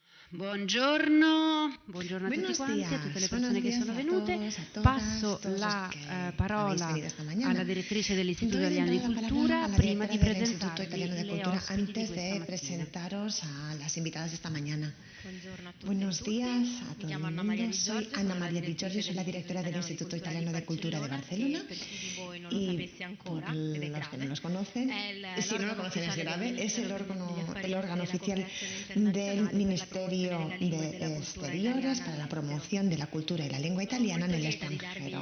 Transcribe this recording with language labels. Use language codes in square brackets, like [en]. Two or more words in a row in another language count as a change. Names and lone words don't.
[it] Buongiorno a tutti quanti, a tutte le persone che sono venute. Passo la parola alla direttrice dell'Istituto Italiano di Cultura prima di presentarvi le ospiti di questa mattina. [es] Buenos días a todo el mundo. Soy Ana María Di Giorgio, soy la directora del Instituto Italiano de Cultura de Barcelona y por los que no nos conocen, si no lo conocen es grave, es el órgano oficial del Ministerio de Exteriores para la promoción de la cultura y la lengua italiana en el extranjero.